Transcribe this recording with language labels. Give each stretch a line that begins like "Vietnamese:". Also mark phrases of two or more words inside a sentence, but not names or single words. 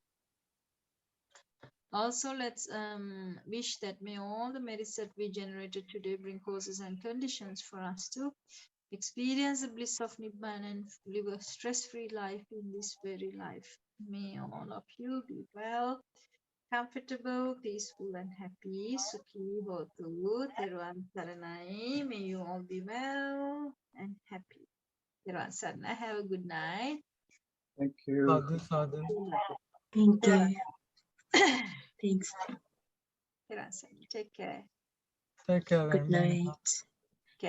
English: Also, let's wish that may all the merits that we generated today bring causes and conditions for us to experience the bliss of Nibbana and live a stress-free life in this very life. May all of you be well, comfortable, peaceful and happy.
Pali: Sukhi hotu.
Sinhala: Theruvan saranai.
English: May you all be well and happy.
Sinhala: Theruvan saranai.
English: Have a good night. Thank you.
Pali: Sadhu, sadhu.
English: Thank you. Thanks.
Sinhala: Theruvan saranai.
English: Take care. Take care. Good Venerable. night. Okay.